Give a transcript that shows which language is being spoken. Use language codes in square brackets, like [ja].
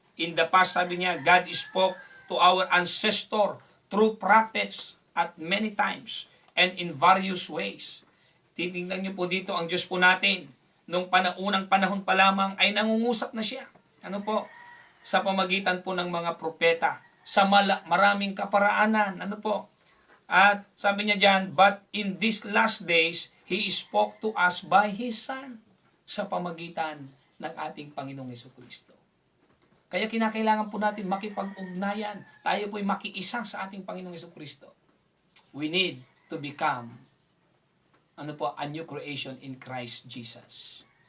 [en] In the past, [tl] sabi niya, [en] God spoke to our ancestor through prophets at many times and in various ways. [tl] Titingnan niyo po dito ang Diyos po natin. Nung unang panahon pa lamang ay nangungusap na siya. Ano po? Sa pamagitan po ng mga propeta. Sa maraming kaparaanan. Ano po? At sabi niya dyan, [en] but in these last days, He spoke to us by His Son. [tl] Sa pamagitan ng ating Panginoong Jesucristo. Kaya kinakailangan po natin makipag-ugnayan. Tayo po'y makiisa sa ating Panginoong Jesucristo. [en] We need to become a new creation in Christ Jesus.